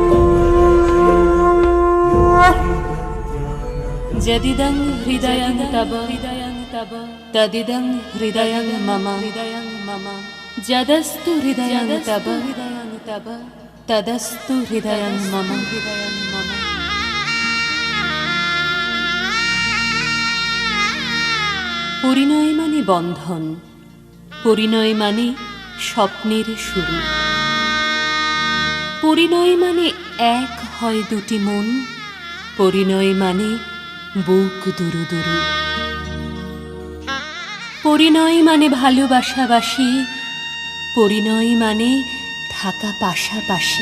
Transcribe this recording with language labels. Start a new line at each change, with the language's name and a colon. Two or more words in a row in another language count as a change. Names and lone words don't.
Sanskrit: जदिदं हृदयं तव तदिदं हृदयं मम। जदस्तु हृदयं तव तदस्तु हृदयं मम।
Bangla: পরিণয় মানে বন্ধন, পরিণয় মানে স্বপ্নের শুরু, পরিণয় মানে এক হয় দুটি মন, পরিণয় মানে বুক দুরু দুরু, পরিণয় মানে ভালোবাসাবাসি, পরিণয় মানে থাকা পাশাপাশি।